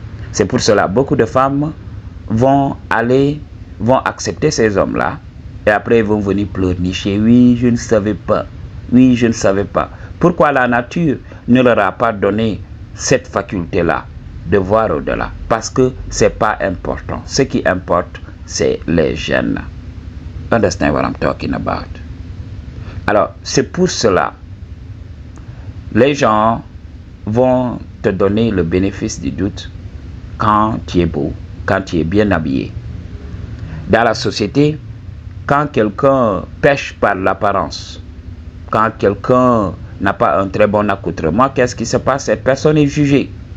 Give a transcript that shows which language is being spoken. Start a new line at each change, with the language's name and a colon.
French: C'est pour cela beaucoup de femmes vont accepter ces hommes-là et après ils vont venir pleurnicher. Oui, je ne savais pas. Oui, je ne savais pas. Pourquoi la nature ne leur a pas donné cette faculté-là de voir au-delà? Parce que ce n'est pas important. Ce qui importe, c'est les gènes.
English: Understand what I'm talking about?
French: Alors, c'est pour cela, les gens vont te donner le bénéfice du doute quand tu es beau, quand tu es bien habillé. Dans la société, quand quelqu'un pêche par l'apparence, quand quelqu'un n'a pas un très bon accoutrement, qu'est-ce qui se passe? Cette personne est jugée.